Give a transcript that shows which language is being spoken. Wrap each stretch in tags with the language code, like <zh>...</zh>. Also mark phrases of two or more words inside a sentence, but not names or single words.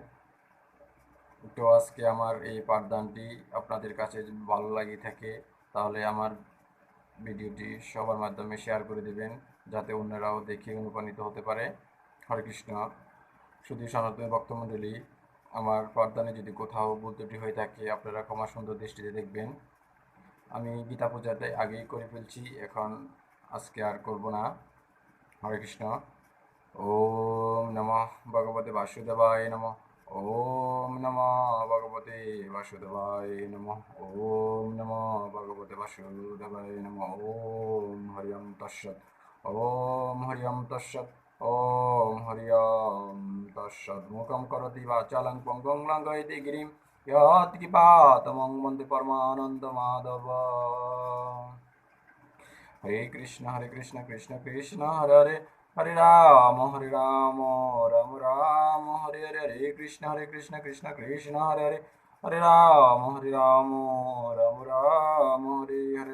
<bn>তো আজকে আমার এই পাঠদানটি আপনাদের কাছে যদি ভালো লাগে থাকে তাহলে আমার ভিডিওটি সবার মাধ্যমে শেয়ার করে দিবেন, যাতে অন্যরাও দেখে অনুপ্রাণিত হতে পারে। হরে কৃষ্ণ। শুধু সনাতনী ভক্তমণ্ডলী, আমার পাঠদানে যদি কোথাও ভুল ত্রুটি হয়ে থাকে আপনারা ক্ষমা সুন্দর দৃষ্টিতে দেখবেন। আমি গীতা পূজাতে আগেই করে ফেলছি, এখন আজকে আর করব না।</bn> <sa>हरे कृष्ण। ॐ नमः भगवते वासुदेवाय नमः। ॐ नमः भगवते वासुदेवाय नमः। ॐ नमः भगवते वासुदेवाय नमः। ॐ हरि ॐ तत्सत्। ॐ हरि ॐ तत्सत्। ॐ हरि ॐ तत्सत्। मूकं करोति वाचालं पङ्गुं लङ्घयते गिरिम् यत्कृपा तमहं वन्दे परमानन्द माधवम्। হরে কৃষ্ণ কৃষ্ণ কৃষ্ণ হরে হরে, হরে রাম রাম রাম হরে হরে। হরে কৃষ্ণ কৃষ্ণ কৃষ্ণ হরে হরে, হরে রাম রাম রাম হরে হরে।</sa>